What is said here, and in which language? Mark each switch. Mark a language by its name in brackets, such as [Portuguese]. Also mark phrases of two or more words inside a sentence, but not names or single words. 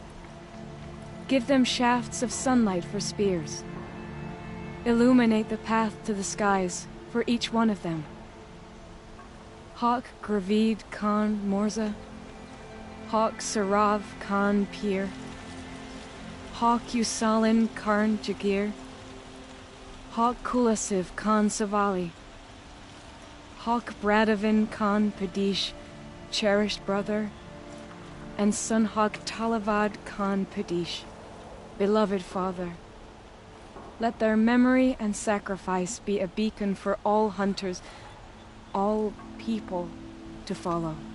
[English] Give them shafts of sunlight for spears. Illuminate the path to the skies for each one of them. Hawk Gravid Khan Morza. Hawk Sarav Khan Pir. Hawk Usalin Karn Jagir. Hawk Kulasiv Khan Savali. Hawk Bradavin Khan Padish, cherished brother, and son Hawk Talavad Khan Padish, beloved father. Let their memory and sacrifice be a beacon for all hunters, all people to follow.